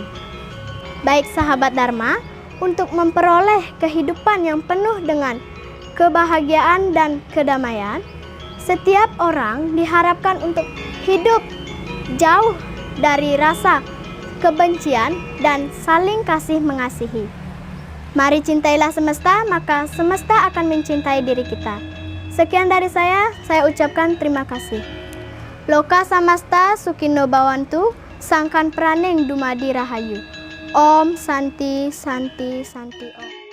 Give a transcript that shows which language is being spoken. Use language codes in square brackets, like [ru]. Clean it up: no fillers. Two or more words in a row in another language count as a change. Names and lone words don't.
[id] Baik sahabat Dharma, untuk memperoleh kehidupan yang penuh dengan kebahagiaan dan kedamaian, setiap orang diharapkan untuk hidup jauh dari rasa kebencian dan saling kasih mengasihi. Mari cintailah semesta, maka semesta akan mencintai diri kita. Sekian dari saya ucapkan terima kasih. [sa] लोकाः समस्ताः सुखिनो भवन्तु, [jv] sangkan praneng dumadi rahayu. [sa] ॐ शान्तिः शान्तिः शान्तिः ॐ.